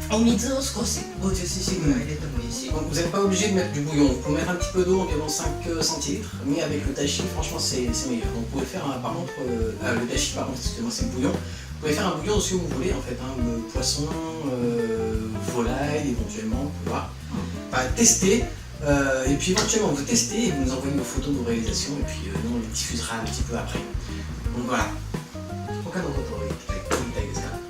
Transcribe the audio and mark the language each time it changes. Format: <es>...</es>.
<ja>お水を少し 50cc ぐらい入れてもいいし。</ja> <fr>Donc vous n'êtes pas obligé de mettre du bouillon, vous pouvez mettre un petit peu d'eau, environ 5 centilitres, mais avec le dashi, franchement c'est meilleur. Donc vous pouvez faire par contre, le dashi, par contre, excusez-moi, c'est le bouillon, vous pouvez faire un bouillon de ce que vous voulez en fait, hein, poisson, volaille éventuellement, vous pouvez voir. Enfin, testez, et puis éventuellement vous testez et vous nous envoyez vos photos de vos réalisations et puis nous on les diffusera un petit peu après. Donc voilà.</fr> <ja>他のことを言いたいですか？</ja>